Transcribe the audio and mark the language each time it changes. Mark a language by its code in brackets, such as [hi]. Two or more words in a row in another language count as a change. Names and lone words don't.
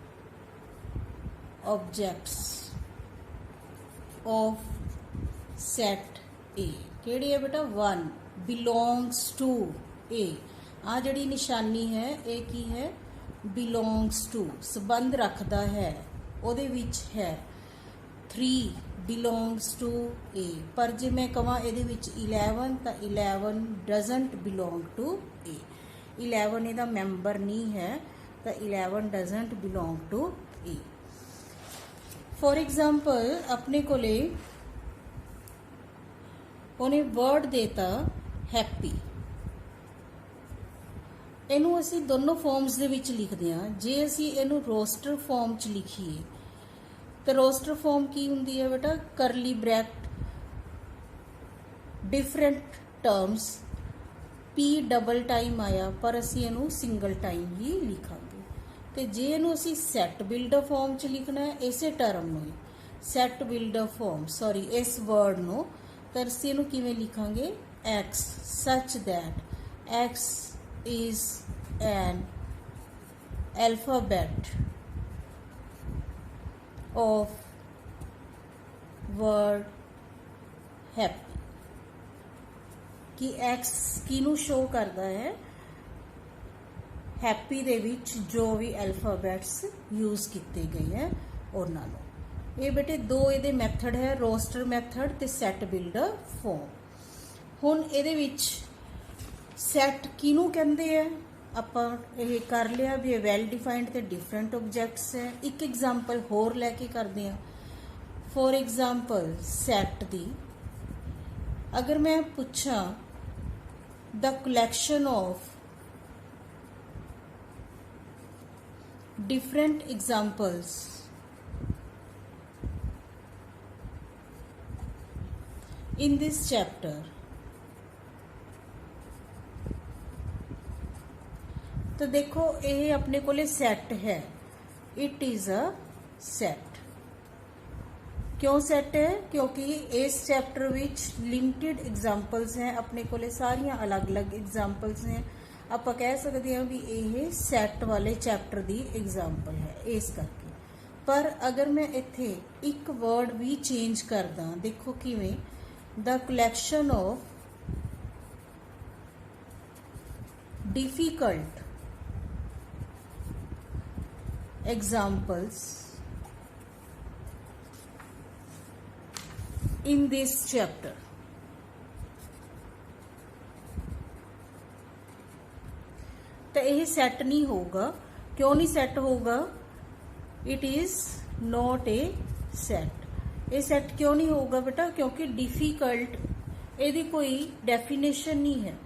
[en] Objects of set A [pa] ਕਿਹੜੀ ਹੈ ਬੇਟਾ, [en] 1 belongs to A. [pa] ਆ ਜਿਹੜੀ ਨਿਸ਼ਾਨੀ ਹੈ ਇਹ ਕੀ ਹੈ, [en] belongs to, [pa] ਸੰਬੰਧ ਰੱਖਦਾ ਹੈ ਉਹਦੇ ਵਿੱਚ ਹੈ [en] 3 belongs to A, [pa] ਪਰ ਜੇ ਮੈਂ ਕਹਾਂ ਇਹਦੇ ਵਿੱਚ 11 ਤਾਂ [en] 11 doesn't belong to A, [pa] 11 ਇਹਦਾ ਮੈਂਬਰ ਨਹੀਂ ਹੈ ਤਾਂ [en] 11 doesn't belong to A। For example [pa] ਆਪਣੇ ਕੋਲੇ ਉਹਨੇ ਵਰਡ ਦੇਤਾ ਹੈਪੀ, ਇਹਨੂੰ ਅਸੀਂ ਦੋਨੋਂ ਫਾਰਮਸ ਦੇ ਵਿੱਚ ਲਿਖਦੇ ਹਾਂ। ਜੇ ਅਸੀਂ ਇਹਨੂੰ [en] roster form [pa] 'ਚ ਲਿਖੀਏ ਤਾਂ [en] roster form [pa] ਕੀ ਹੁੰਦੀ ਹੈ ਬੇਟਾ, [en] curly bracket different terms, P double time [pa] ਆਇਆ ਪਰ ਅਸੀਂ ਇਹਨੂੰ [en] single time [pa] ਹੀ ਲਿਖਾਂਗੇ। ਤੇ ਜੇ ਇਹਨੂੰ ਅਸੀਂ [en] set builder form [pa] 'ਚ ਲਿਖਣਾ ਹੈ ਇਸੇ ਟਰਮ ਨੂੰ ਹੀ, [en] set builder form [pa] ਸੌਰੀ ਇਸ ਵਰਡ ਨੂੰ, ਤਾਂ ਅਸੀਂ ਇਹਨੂੰ ਕਿਵੇਂ ਲਿਖਾਂਗੇ, [en] x such that x is an alphabet of word happy, [pa] ਕਿ x ਕਿਹਨੂੰ ਸ਼ੋ ਕਰਦਾ ਹੈ, ਹੈਪੀ ਦੇ ਵਿੱਚ ਜੋ ਵੀ ਅਲਫਾਬੈਟਸ ਯੂਜ਼ ਕੀਤੇ ਗਏ ਹੈ ਉਹਨਾਂ ਨੂੰ। ਇਹ ਬੇਟੇ ਦੋ ਇਹਦੇ ਮੈਥਡ ਹੈ, [en] roster method [pa] ਤੇ [en] set builder form. [pa] ਹੁਣ ਇਹਦੇ ਵਿੱਚ ਸੈਟ ਕਿਹਨੂੰ ਕਹਿੰਦੇ ਆ, ਆਪਾਂ ਇਹ ਕਰ ਲਿਆ ਵੀ ਇਹ [en] well defined [pa] ਤੇ [en] different objects [pa] ਹੈ। ਇੱਕ ਐਗਜ਼ਾਮਪਲ ਹੋਰ ਲੈ ਕੇ ਕਰਦੇ ਹਾਂ। [en] For example [pa] ਸੈਟ ਦੀ ਅਗਰ ਮੈਂ ਪੁੱਛਾਂ [en] the collection of different examples in this chapter, [pa] ਤੋ ਦੇਖੋ ਯੇ ਅਪਣੇ ਕੋਲੇ ਸੈੱਟ ਹੈ, [en] It is a set. [pa] ਕਿਉਂ ਸੈੱਟ ਹੈ, ਕਿਉਂਕਿ ਇਸ ਚੈਪਟਰ ਵਿਚ [en] limited examples [pa] ਹੈਂ, ਅਪਣੇ ਕੋਲੇ ਸਾਰੀਆਂ ਅਲੱਗ ਅਲੱਗ ਐਗਜ਼ਾਮਪਲਸ ਹੈਂ। ਆਪਾਂ ਕਹਿ ਸਕਦੇ ਹਾਂ ਵੀ ਇਹ ਸੈਟ ਵਾਲੇ ਚੈਪਟਰ ਦੀ ਐਗਜ਼ਾਮਪਲ ਹੈ ਇਸ ਕਰਕੇ। ਪਰ ਅਗਰ ਮੈਂ ਇੱਥੇ ਇੱਕ ਵਰਡ ਵੀ ਚੇਂਜ ਕਰਦਾ, ਦੇਖੋ ਕਿਵੇਂ, [en] The collection of difficult examples in this chapter, [pa] ਤਾਂ ਇਹ ਸੈੱਟ ਨਹੀਂ ਹੋਊਗਾ। ਕਿਉਂ ਨਹੀਂ ਸੈੱਟ ਹੋਊਗਾ, [en] It is not a set. [pa] ਇਹ ਸੈੱਟ ਕਿਉਂ ਨਹੀਂ ਹੋਊਗਾ ਬੇਟਾ, ਕਿਉਂਕਿ ਡਿਫਿਕਲਟ ਇਹਦੀ ਕੋਈ ਡੈਫੀਨੇਸ਼ਨ ਨਹੀਂ ਹੈ।